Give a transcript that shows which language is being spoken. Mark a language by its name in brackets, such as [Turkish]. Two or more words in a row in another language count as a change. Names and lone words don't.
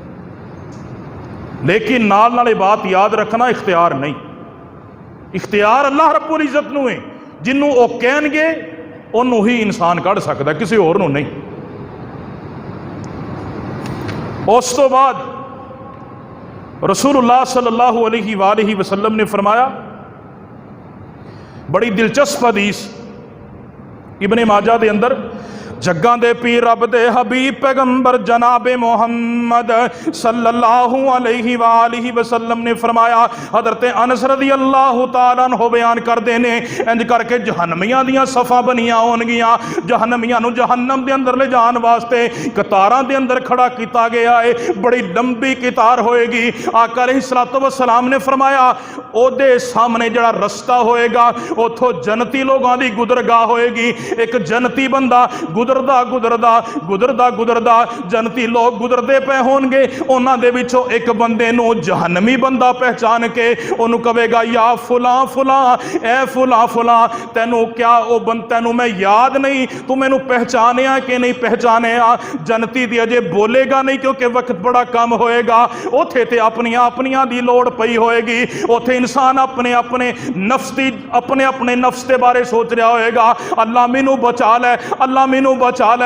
[Punjabi] لیکن نال نال بات یاد رکھنا اختیار نہیں، اختیار اللہ رب العزت نوں ہے، جنہوں وہ کہݨگے انہوں ہی انسان کڈھ سکتا، کسی ہور نوں نہیں. اس تو بعد رسول اللہ [Arabic] صلى الله عليه وسلم [Punjabi] نے فرمایا بڑی دلچسپ حدیث ابن ماجہ دے اندر جگاں دے پیر رب دے حبیب پیغمبر جنابِ محمد [Arabic] صلى الله عليه وآله وسلم [Punjabi] نے فرمایا، حضرت انس [Arabic] رضي الله تعالى عنه [Punjabi] بیان کردے نے، انج کر کے جہنمیاں دیاں صفاں بنیاں ہوݨگیاں، جہنمیاں نوں جہنم دے اندر لے جاݨ واسطے قطاراں دے اندر کھڑا کیتا گیا ہے. بڑی لمبی قطار ہوئے گی. آقا [Arabic] عليه الصلاة والسلام [Punjabi] نے فرمایا اودے سامنے جہڑا رستہ ہوئے گا اتھوں جنتی لوگاں دی گدرگاہ ہوئے گی. ایک جنتی بندہ گزردا گزردا گزردا گزردا جنتی لوگ گزرتے پے ہوݨگے، انہاں دے وچوں ایک بندے نوں جہنمی بندہ پہچان کے انہوں نے کہے گا، یا فلاں فلاں، اے فلاں فلاں, تینوں کیا او بند تینوں میں یاد نہیں، تو مینوں پہچانیا کہ نہیں پہچانیا. جنتی دی اجے بولے گا نہیں کیونکہ وقت بڑا کم ہوئے گا. اتھے تے اپنیاں اپنیاں دی لوڑ پئی ہوئے گی۔ اتھے انسان اپنے اپنے نفس دی اپنے اپنے نفس کے بارے سوچ رہا ہوئے گا، اللہ مینوں بچا لے، اللہ مینوں بچا لے.